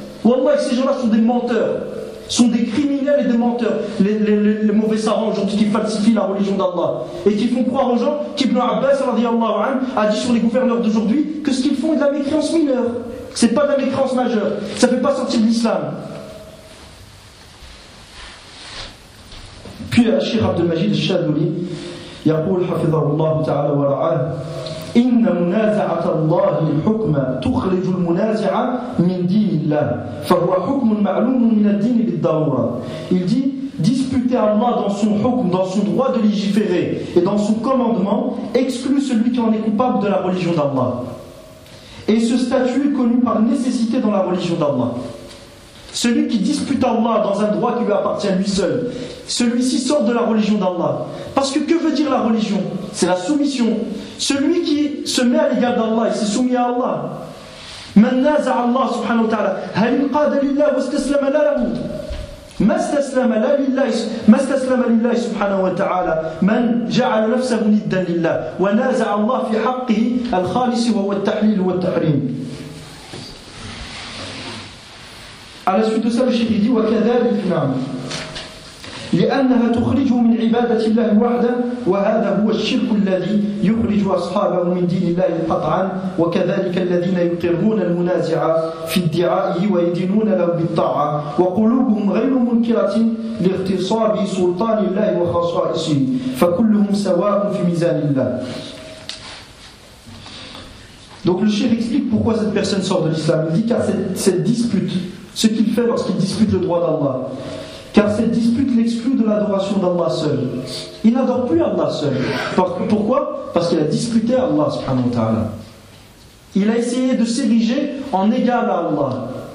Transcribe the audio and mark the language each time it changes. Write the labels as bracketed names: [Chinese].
[French] Wallah, ces gens-là sont des menteurs, sont des criminels et des menteurs, les mauvais savants aujourd'hui qui falsifient la religion d'Allah et qui font croire aux gens qu'Ibn Abbas a dit sur les gouverneurs d'aujourd'hui que ce qu'ils font est de la mécréance mineure. C'est pas de la mécréance majeure, ça fait pas sortir de l'islam. Puis le Cheikh [Arabic] Abdelmajid al-Shadouli, يقول حفظه الله تعالى ورعاه: إن منازعة الله الحكم تخرج المنازعة من دين الله فهو حكم معلوم من الدين بالضرورة. [French] Il dit, disputer Allah dans son hukm, dans son droit de légiférer et dans son commandement exclut celui qui en est coupable de la religion d'Allah. Et ce statut est connu par nécessité dans la religion d'Allah. Celui qui dispute Allah dans un droit qui lui appartient lui seul, celui-ci sort de la religion d'Allah. Parce que veut dire la religion? C'est la soumission. Celui qui se met à l'égard d'Allah et s'est soumis à Allah. [Arabic] من نازع الله سبحانه وتعالى هل انقاد لله واستسلم لا له ما استسلم لا لله ما استسلم لله سبحانه وتعالى من جعل نفسه ندا لله ونازع الله في حقه الخالص وهو التحليل والتحريم. على سيد الشيخ دي وكذلك نعم لأنها تخرجه من عبادة الله وحده وهذا هو الشرك الذي يخرج أصحابه من دين الله قطعا وكذلك الذين يقرون المنازع في ادعائه ويدينون له بالطاعة وقلوبهم غير منكرة لاغتصاب سلطان الله وخصائصه فكلهم سواء في ميزان الله. [French] Donc le cheikh explique pourquoi cette personne sort de l'islam. Il dit car cette dispute, ce qu'il fait lorsqu'il dispute le droit d'Allah. Car cette dispute l'exclut de l'adoration d'Allah seul. Il n'adore plus Allah seul. Pourquoi? Parce qu'il a disputé Allah subhanahu wa ta'ala. Il a essayé de s'ériger en égal à Allah.